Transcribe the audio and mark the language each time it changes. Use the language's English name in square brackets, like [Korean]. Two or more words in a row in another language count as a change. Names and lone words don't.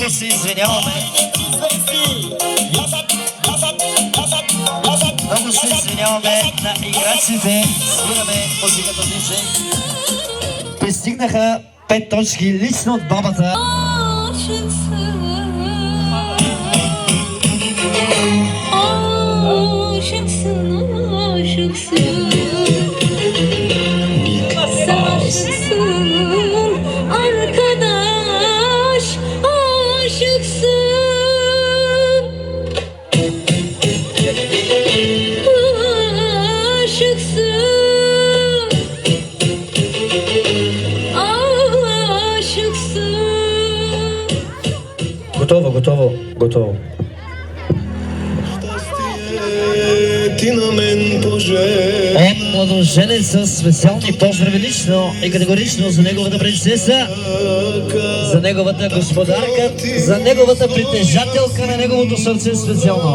[Bulgarian] извиняваме. Много се извиняваме на играчите. Свираме музиката диджей. Пристигнаха 5 точки лично от бабата. [Turkish] Arkadaş aşıksın, aşıksın. [Bulgarian] Готово. Ти на мен пожелай. От младоженеца специални поздрави лично и категорично за неговата принцеса, за неговата господарка, за неговата притежателка на неговото сърце специално.